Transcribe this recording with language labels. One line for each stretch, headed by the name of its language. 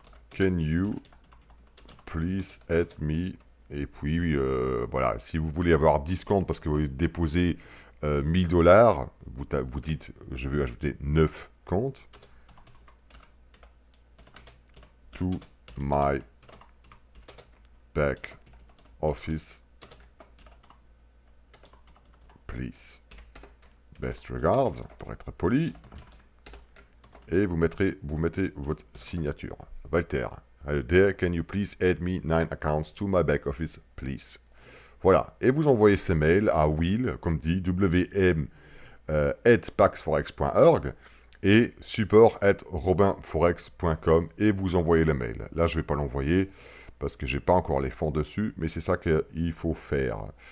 English: Can you please help me?
French: Et puis, voilà. Si vous voulez avoir 10 comptes parce que vous déposez 1000 $, vous, dites je veux ajouter 9 comptes. Vous dites 9 comptes.
English: to my back office, please. Best regards,
French: pour être poli. Et vous mettez votre signature. Walter.
English: There, can you please add me 9 accounts to my back office, please.
French: Voilà. Et vous envoyez ces mails à Will, comme dit, wm@paxforex.org et support@robinforex.com et vous envoyez le mail. Là, je ne vais pas l'envoyer parce que j'ai pas encore les fonds dessus, mais c'est ça qu'il faut faire.